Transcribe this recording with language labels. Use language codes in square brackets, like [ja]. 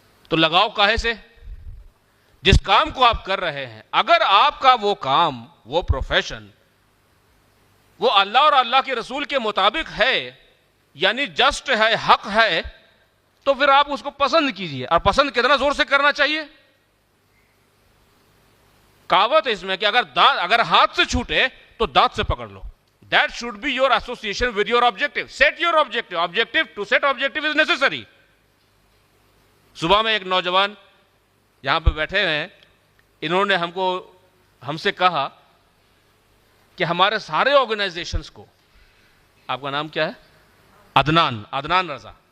[ur] تو لگاؤ کاہے سے؟ جس کام کو آپ کر رہے ہیں, اگر آپ کا وہ کام, وہ پروفیشن, وہ اللہ اور اللہ کے رسول کے مطابق ہے, یعنی جسٹ ہے, حق ہے, تو پھر آپ اس کو پسند کیجئے. اور پسند کتنا زور سے کرنا چاہیے؟ کہاوت ہے اس میں کہ اگر ہاتھ سے چھوٹے تو دانت سے پکڑ لو. [en] That should be your association with your objective. Set your objective. To set objective is necessary. [ur] صبح میں ایک نوجوان یہاں پہ بیٹھے ہیں, انہوں نے ہم سے کہا کہ ہمارے سارے آرگنائزیشنز کو, آپ کا نام کیا ہے؟ عدنان رضا.